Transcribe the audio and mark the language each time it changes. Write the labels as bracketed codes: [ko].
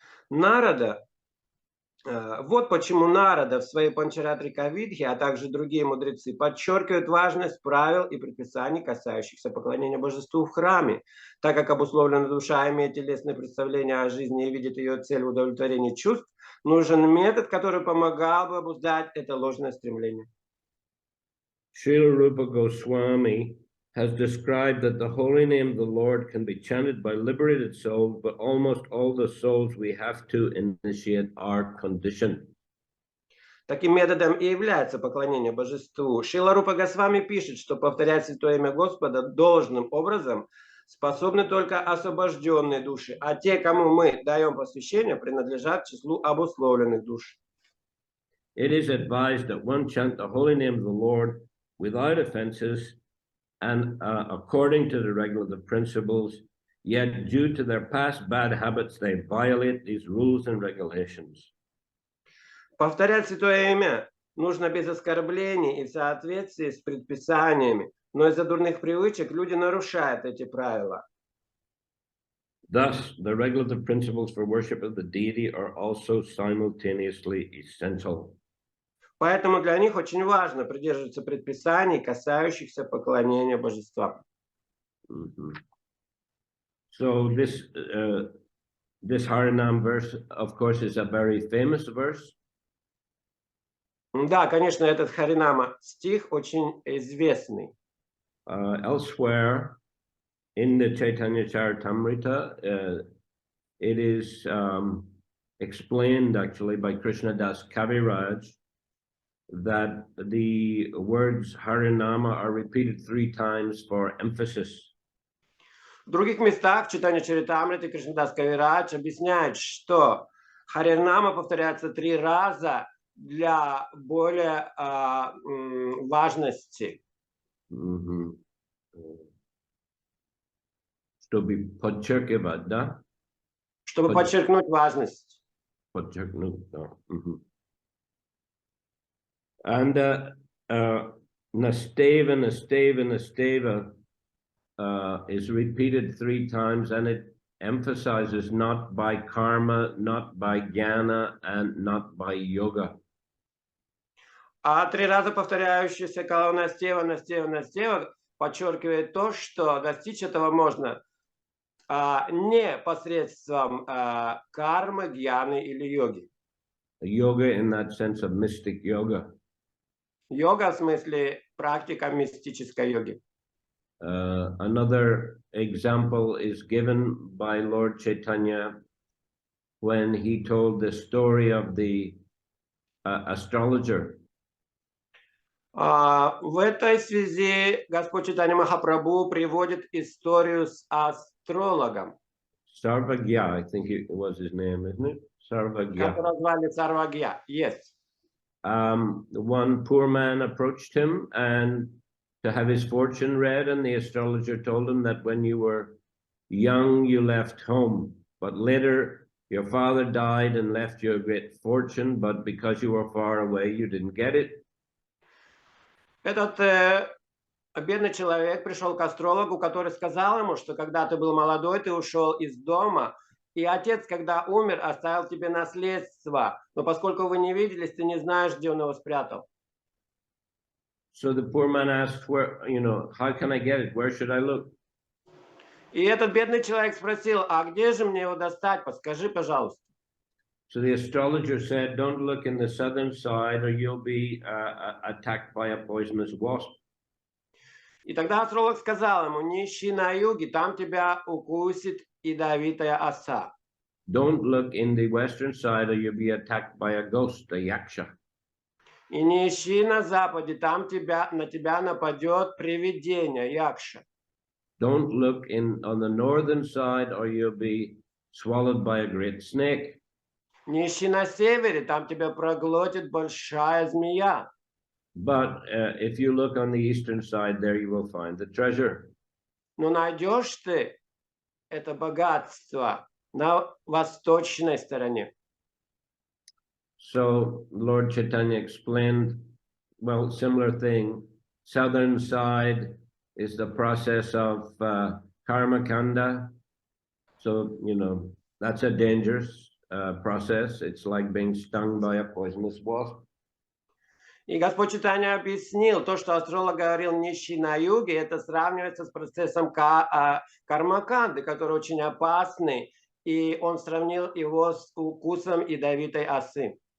[ru] Вот почему Нарада в своей Панчаратрика Видхи, а также другие мудрецы подчеркивают важность правил и предписаний, касающихся поклонения Божеству в храме, так как обусловленная душа имеет телесное представление о жизни и видит ее цель в удовлетворении чувств, нужен метод, который помогал бы обуздать это ложное стремление. [en] Srila Rupa Goswami has described that the holy name of the Lord can be chanted by liberated souls, but almost all the souls we have to initiate are conditioned. [ru] Таким методом и является поклонение Божеству. Шрила Рупа Госвами пишет, что повторять святое имя Господа должным образом способны только освобожденные души, а те, кому мы даем посвящение, принадлежат к числу обусловленных душ. [en] It is advised that one chant the holy name of the Lord without offenses and according to the regulative principles, yet due to their past bad habits, they violate these rules and regulations. [ru] Повторять святое имя нужно без оскорблений и в соответствии с предписаниями, но из-за дурных привычек люди нарушают эти правила. [en] Thus, the regulative principles for worship of the deity are also simultaneously essential. [ru] Поэтому для них очень важно придерживаться предписаний, касающихся поклонения божествам. [en] So this Harinam verse, of course, is a very famous verse. [ru] Да, конечно, этот Харинама стих очень известный. [en] Elsewhere in the Chайтанья Charitamriта, it is explained actually by Krishnadas Kaviraj that the words Harinama are repeated 3 times for emphasis. [ru] В других местах в Чайтанья Чаритамрите Кришнадас Кавирадж объясняет, что Харинама повторяется 3 раза для более важности. Чтобы подчеркивать, да? Чтобы подчеркнуть важность. Подчеркнуть, да. [en] And Nasteva, Nasteva, Nasteva is repeated 3 times, and it emphasizes not by karma, not by jnana, and not by yoga. [ru] А 3 раза повторяющаяся колонна Настева, Настева, Настева подчеркивает то, что достичь этого можно не посредством кармы, гьяны или йоги. [en] Yoga in that sense of mystic yoga. [ru] Йога в смысле практика мистической йоги. [en] Another example is given by Lord Chaitanya when he told the story of the astrologer. [ru] В этой связи Господь Чайтанья Махапрабху приводит историю с астрологом. [en] Sarvagya, I think it was his name, isn't it? Sarvagya. [ru] Которого звали Сарвагья. [en] Yes. One poor man approached him and to have his fortune read, and the astrologer told him that when you were young you left home, but later your father died and left you a great fortune, but because you were far away you didn't get it. [ru] Этот бедный человек пришел к астрологу, который сказал ему, что когда ты был молодой, ты ушел из дома, и отец, когда умер, оставил тебе наследство. Но поскольку вы не виделись, ты не знаешь, где он его спрятал. [en] So the poor man asked, where, how can I get it? Where should I look? [ru] И этот бедный человек спросил, а где же мне его достать? Подскажи, пожалуйста. [en] So the astrologer said, don't look in the southern side or you'll be attacked by a poisonous wasp. [ru] И тогда астролог сказал ему, не ищи на юге, там тебя укусит ядовитая оса. [en] Don't look in the western side or you'll be attacked by a ghost, a yaksha. [ru] И не ищи на западе, там на тебя нападет привидение, якша. [en] Don't look on the northern side or you'll be swallowed by a great snake. [ru] Не ищи на севере, там тебя проглотит большая змея. [en] But if you look on the eastern side, there you will find the treasure. [ru] Но найдешь ты это богатство на восточной стороне. [en] So Lord Chaitanya explained, well, similar thing. Southern side is the process of karma kanda. So, that's a dangerous process. It's like being stung by a poisonous wasp. [ru] И Господь Чайтанья объяснил, то, что астролог говорил не ищи на юге, это сравнивается с процессом кармаканды, который очень опасный, и он сравнил его с укусом ядовитой осы.